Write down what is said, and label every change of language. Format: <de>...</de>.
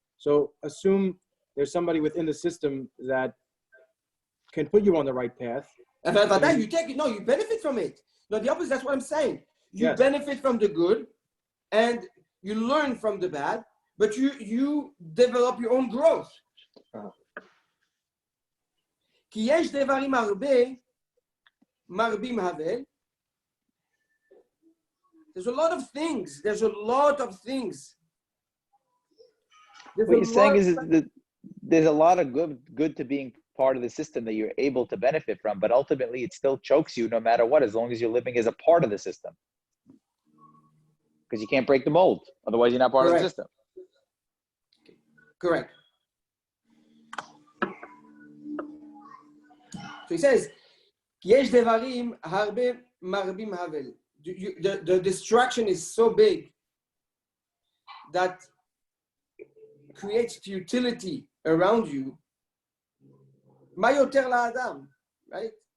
<en>So assume there's somebody within the system that can put you on the right path. And that you take it, no, you benefit from it. No, the opposite, that's what I'm saying. You Yes. benefit from the good and you learn from the bad, but you develop your own growth.</en> <he>כי יש דברים הרבה מרבים הבל.</he> <en>There's a lot of things. There's a lot of things. What you're saying is that there's a lot of good to being part of the system that you're able to benefit from, but ultimately it still chokes you no matter what, as long as you're living as a part of the system. Because you can't break the mold. Otherwise, you're not part of the system. Correct. So he says,</en> <he>יש דברים הרבה מרבים הבל.</he> <en>The distraction is so big that creates futility around you.</en> <he>מה יותר לאדם,</he> <en>right?</en>